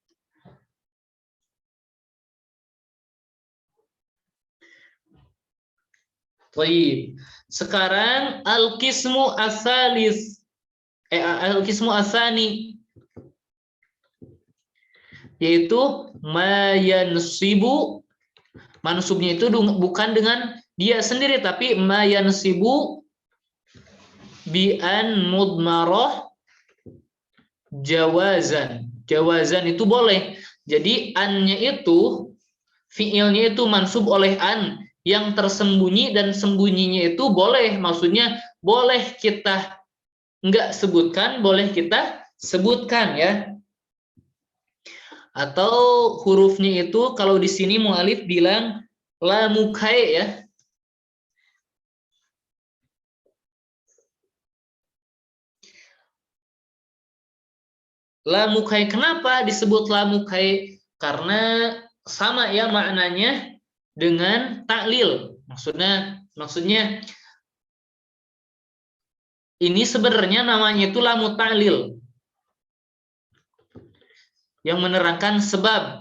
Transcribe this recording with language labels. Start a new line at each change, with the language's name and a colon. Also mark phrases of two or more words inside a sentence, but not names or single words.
Indonesian: Baik. Sekarang
Arabic: القسم الثالث. القسم الثاني,
Indonesian: yaitu mayansibu, mansubnya itu bukan dengan dia sendiri, tapi
Arabic: ما ينصب بأن مضمرة جوازا.
Indonesian: Jawazan itu boleh. Jadi an-nya itu, fi'ilnya itu mansub oleh an yang tersembunyi, dan sembunyinya itu boleh. Maksudnya boleh kita enggak sebutkan, boleh kita sebutkan ya. Atau hurufnya itu kalau di sini mu'alif bilang
Arabic: لام كي
Indonesian: ya.
Arabic: لام كي,
Indonesian: kenapa disebut
Arabic: لام كي?
Indonesian: Karena sama ya maknanya dengan taklil. Maksudnya ini sebenarnya namanya itu
Arabic: لام التعليل,
Indonesian: yang menerangkan sebab.